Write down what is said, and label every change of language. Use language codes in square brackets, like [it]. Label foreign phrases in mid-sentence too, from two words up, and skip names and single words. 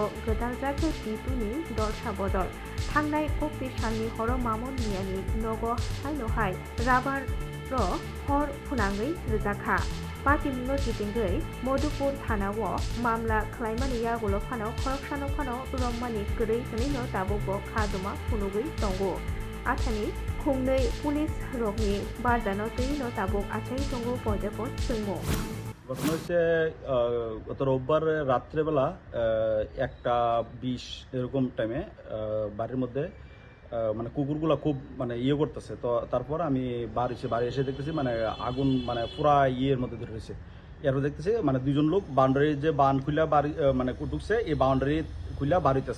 [trp] गोदान जाखो टिटुनि दलसा बदल थांनाय कक्ति साननि हर मामन मियानि नगो हाय राबार र हर फुनांगै रेजाखा पाटिमुंगो टिटिंगै मधुपुर थानावो मामला खलायमानि यागुलो फानो खरकसानो फानो रम्मानि गरै जनिनो दाबोबो खादुमा फुनुगै दंगो आसानि खुंनै पुलिस रगनि बारजानो तैनो दाबो आचाइ दंगो बयजोबो जोंमो [bn] ঘটনা হচ্ছে গত রোববার রাত্রেবেলা 1:20 এরকম টাইমে বাড়ির মধ্যে মানে কুকুরগুলো খুব মানে করতেছে। তো তারপর আমি বাড়ি এসে দেখতেছি মানে আগুন মানে পুরা মধ্যে ধরে রয়েছে। এরপর দেখতেছি মানে দুজন লোক বাউন্ডারি যে বান খুলে বাড়ি মানে ঢুকছে, এই বাউন্ডারি খুলে বাড়িতেছে।